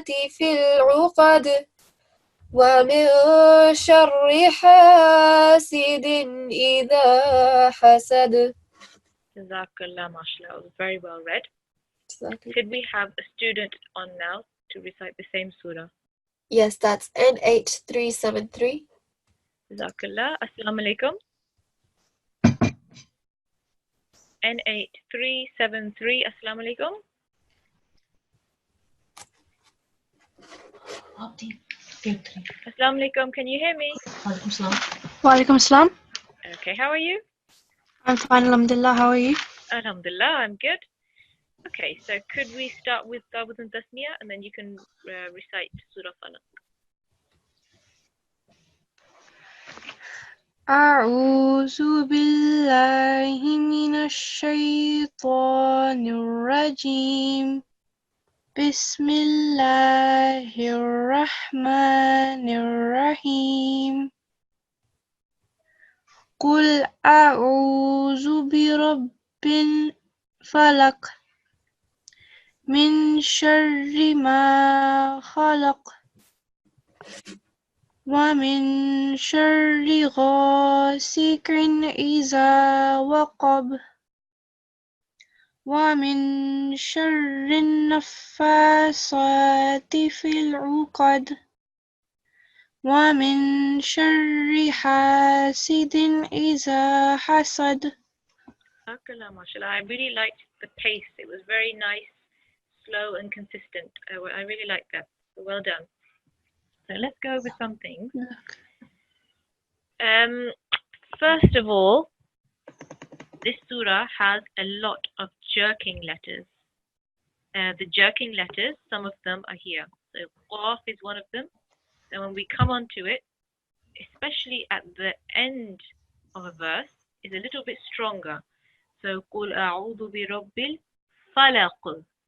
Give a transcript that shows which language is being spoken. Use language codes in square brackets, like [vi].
[ar] في العقد ومن شر حاسد إذا حسد. [en] Jazakallah, mashallah. It was very well read. Could we have a student on now to recite the same surah? Yes, that's N8373. Jazakallah. Assalamu alaikum. N8373. Assalamu alaikum. Assalamu alaikum. Can you hear me? Walaikum assalam. Okay, how are you? I'm fine, alhamdulillah. How are you? Alhamdulillah, I'm good. Okay, so could we start with Dawud and Tasmiyah and then you can recite Surah Falaq. [ar] أعوذ بالله من الشيطان الرجيم بسم الله الرحمن الرحيم قل أعوذ برب الفلق من شر ما خلق ومن شر غاسق إذا وقب ومن شر النفاثات في العقد ومن شر حاسد إذا حسد. [en] Mashallah, I really liked the pace. It was very nice, slow and consistent. I really liked that. So well done. So let's go over some things. First of all, this surah has a lot of jerking letters. The jerking letters, some of them are here. So Qaf is one of them. And when we come onto it, especially at the end of a verse, is a little bit stronger. [ar] So قُلْ أَعُوذُ بِرَبِّ الْفَلَقِ.